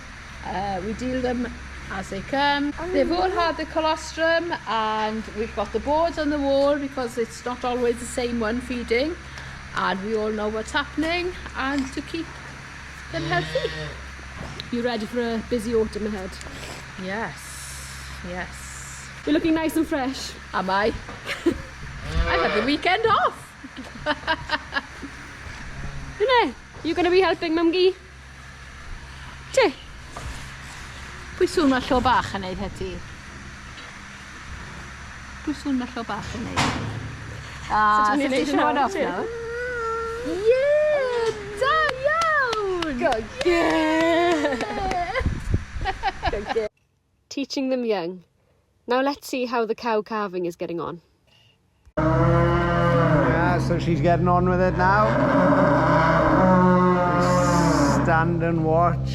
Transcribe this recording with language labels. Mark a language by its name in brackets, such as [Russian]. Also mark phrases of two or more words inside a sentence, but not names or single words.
[English] We deal them as they come. They've all had the colostrum, and we've got the boards on the wall because it's not always the same one feeding, and we all know what's happening, and to keep them healthy. You ready for a busy autumn ahead? Yes. You're looking nice and fresh. Am I? I've had the weekend off. You're going to be helping Mumgy? Che? [Welsh] Pwy sŵn mae llo bach yn neud heti? Pwy sŵn mae llo bach yn neud? [English] So [Welsh] ti'n neud [English] show it off too? now? Yeah! [Welsh] Da iawn! [English] Good girl. Teaching them young. Now let's see how the cow calving is getting on. Yeah, So she's getting on with it now. Stand and watch.